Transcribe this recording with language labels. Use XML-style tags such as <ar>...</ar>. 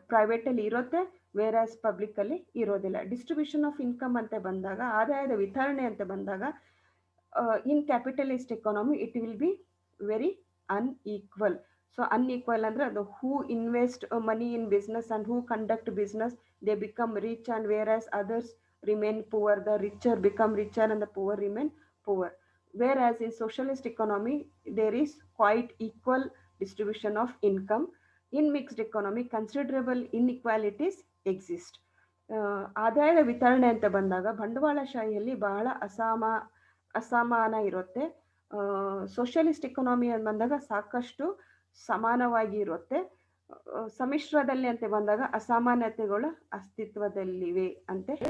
<en>private</en> <kn>ಅಲ್ಲಿ ಇರುತ್ತೆ,</kn> <en>whereas public</en> <kn>ಅಲ್ಲಿ ಇರೋದಿಲ್ಲ.</kn> <en>distribution of income</en> <kn>ಅಂತ ಬಂದಾಗ, ಆದಾಯದ ವಿತರಣೆ ಅಂತ ಬಂದಾಗ,</kn> <en>in capitalist economy it will be very unequal. So unequal</en> <kn>ಅಂದ್ರೆ ಅದು</kn> <en>who invest money in business and who conduct business, they become rich, and whereas others remain poor. The richer become richer and the poor remain poor. Whereas in socialist economy there is quite equal distribution of income. In mixed economy considerable inequalities exist.</en> <kn>ಆದಾಯದ ವಿತರಣೆ ಅಂತ ಬಂದಾಗ ಬಂಡವಾಳಶಾಹಿಯಲ್ಲಿ ಬಹಳ ಅಸಮಾನ ಇರುತ್ತೆ. Socialist economy ಅಂತ ಬಂದಾಗ ಸಾಕಷ್ಟು ಸಮಾನವಾಗಿ ಇರುತ್ತೆ. ಸಮ್ಮಿಶ್ರದಲ್ಲಿ ಅಂತ ಬಂದಾಗ ಅಸಮಾನತೆಗಳು ಅಸ್ತಿತ್ವದಲ್ಲಿವೆ ಅಂತ.</kn>